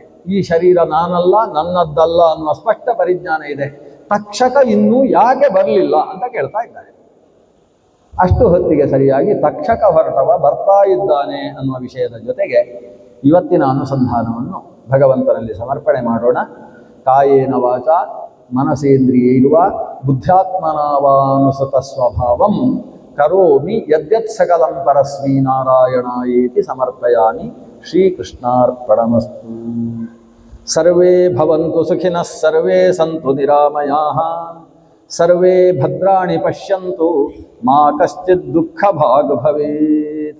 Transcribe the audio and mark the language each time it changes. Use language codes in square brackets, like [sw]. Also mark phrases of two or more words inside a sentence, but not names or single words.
[kn] ಈ ಶರೀರ ನಾನಲ್ಲ, ನನ್ನದ್ದಲ್ಲ ಅನ್ನುವ ಸ್ಪಷ್ಟ ಪರಿಜ್ಞಾನ ಇದೆ. ತಕ್ಷಕ ಇನ್ನೂ ಯಾಕೆ ಬರಲಿಲ್ಲ ಅಂತ ಕೇಳ್ತಾ ಇದ್ದಾರೆ. ಅಷ್ಟು ಹೊತ್ತಿಗೆ ಸರಿಯಾಗಿ ತಕ್ಷಕ ಹೊರಟವ ಬರ್ತಾ ಇದ್ದಾನೆ ಅನ್ನುವ ವಿಷಯದ ಜೊತೆಗೆ ಇವತ್ತಿನ ಅನುಸಂಧಾನವನ್ನು ಭಗವಂತನಲ್ಲಿ ಸಮರ್ಪಣೆ ಮಾಡೋಣ. [sa] ಕಾಯೇನ ವಾಚ ಮನಸೇಂದ್ರಿಯೈರ್ವ ಬುದ್ಧ್ಯಾತ್ಮನಾವಾನುಸೃತ ಸ್ವಭಾವಂ ಕರೋಮಿ ಯದ್ಯತ್ ಸಕಲಂ ಪರಸ್ಮೈ ನಾರಾಯಣಾಯೇತಿ ಸಮರ್ಪಯಾಮಿ. ಶ್ರೀಕೃಷ್ಣಾರ್ಪಣಮಸ್ತು. ಸರ್ವೇ ಭವಂತು ಸುಖಿನಃ, ಸರ್ವೇ ಸಂತು ನಿರಾಮಯಾಃ, ಸರ್ವೇ ಭದ್ರಾಣಿ ಪಶ್ಯಂತು, ಮಾ ಕಶ್ಚಿತ್ ದುಃಖ ಭಾಗ್ ಭವೇತ್.